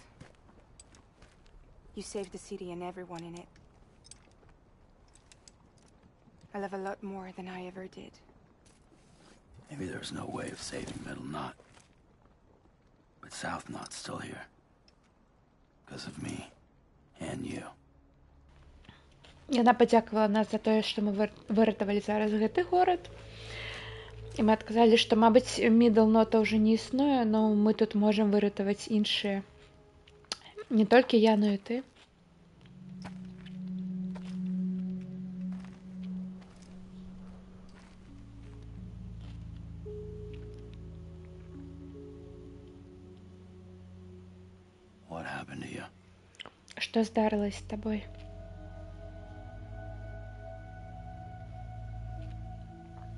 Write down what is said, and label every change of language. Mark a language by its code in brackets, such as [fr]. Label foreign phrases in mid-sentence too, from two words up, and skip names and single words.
[en] You saved the city and everyone in it. I love a lot more than I ever did. Maybe there's no way of saving Middle Knot. But South Knot's still here. Because of me. And you. [be] Яна подякувала нас за тое, што мы выратавалі зараз гэты горад. І мы адказалі, што, мабыць, Middle Knot'a ўжо не існуе, но мы тут можам выратаваць іншыя. Не толькі я, но і ты. [en] What happened to you? [be] Што здарылася з табой?